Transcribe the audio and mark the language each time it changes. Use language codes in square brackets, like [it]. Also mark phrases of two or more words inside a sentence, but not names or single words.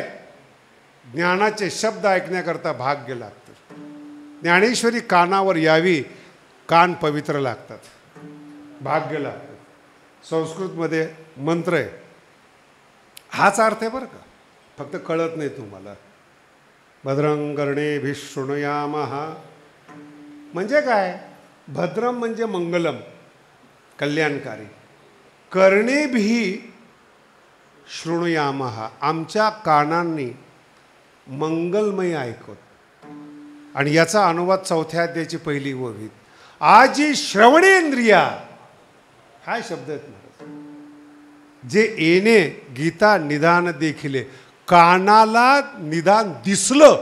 [mr] ज्ञानाचे शब्द ऐकण्याकरता भाग्य लागतं. ज्ञानेश्वरी कानावर यावी, कान पवित्र लागतात, भाग्य लागतं. संस्कृतमध्ये मंत्र आहे, हाच अर्थ आहे बरं का, फक्त कळत नाही तुम्हाला. [sa] भद्रं कर्णेभिः शृणुयामः [mr] म्हणजे काय? भद्रम म्हणजे मंगलम, कल्याणकारी. [sa] कर्णेभिः शृणुयामः, [mr] आमच्या कानांनी मंगलमय ऐकत. आणि याचा अनुवाद 4थ्या अध्यायाची पहिली ओवी. आजी श्रवणेंद्रिया, काय शब्द आहेत महाराज. जे येणे गीता निदान देखिले, कानाला निदान दिसलं.